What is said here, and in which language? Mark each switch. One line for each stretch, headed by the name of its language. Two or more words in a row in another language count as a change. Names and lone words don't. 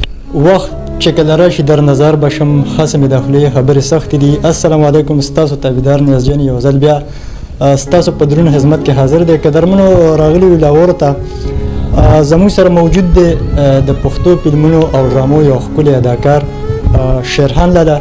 Pashto: وخت چې کله راشي در نظر بشم خاصه مې د خولې خبرې سختې دي. السلام علیکم ستاسو تابعدار نیازجن یو ځل بیا ستاسو په درون خدمت کې حاضر دی. قدرمنو راغلي لاهور ته زموږ سره موجود دی د پښتو فلمونو او ډرامو یو ښکلی اداکار شیرخان لالا.